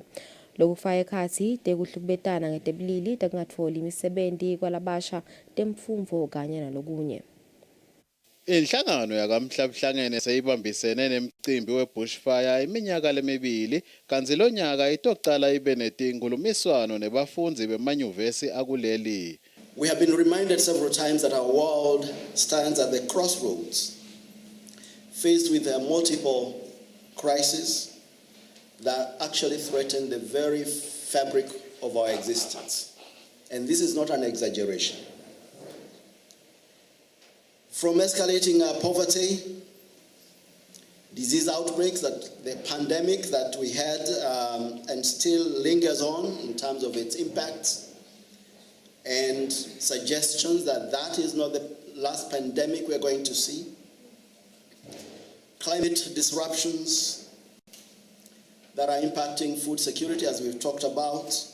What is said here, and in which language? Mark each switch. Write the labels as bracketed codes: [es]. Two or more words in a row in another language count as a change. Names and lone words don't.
[ss] Lokufaka ekhatsi tekuhlukubetana ngetebulili tekungatfoli imisebenti kwalabasha temfundvo kanye nalokunye. Inhlangano yakamhlabhlangene seyibambisene nemcimbi webushfire iminyaka lemibili kanti lo nyaka itocala ibe netinkhulumiswano nebafundzi bemanyuvesi akuleli. [en] We have been reminded several times that our world stands at the crossroads, faced with multiple crises that actually threaten the very fabric of our existence. And this is not an exaggeration. From escalating poverty, disease outbreaks, that the pandemic that we had and still lingers on in terms of its impacts, and suggestions that that is not the last pandemic we're going to see, climate disruptions, that are impacting food security, as we've talked about.